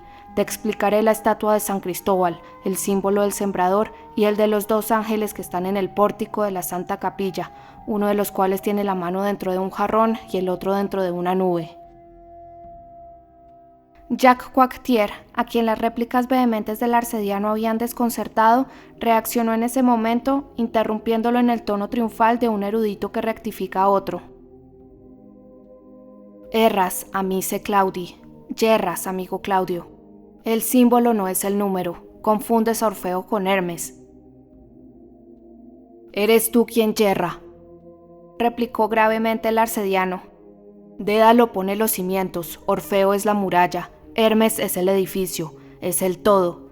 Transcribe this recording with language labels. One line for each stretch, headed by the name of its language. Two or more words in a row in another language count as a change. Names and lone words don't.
Spanish: Te explicaré la estatua de San Cristóbal, el símbolo del sembrador y el de los 2 ángeles que están en el pórtico de la Santa Capilla, uno de los cuales tiene la mano dentro de un jarrón y el otro dentro de una nube. Jacques Coictier, a quien las réplicas vehementes del arcediano habían desconcertado, reaccionó en ese momento, interrumpiéndolo en el tono triunfal de un erudito que rectifica a otro.
Latin: Erras, amice Claudi, yerras,
Spanish: amigo Claudio. El símbolo no es el número, confundes a Orfeo con Hermes. Eres tú quien yerra, replicó gravemente el arcediano. Dédalo pone los cimientos, Orfeo es la muralla, Hermes es el edificio, es el todo.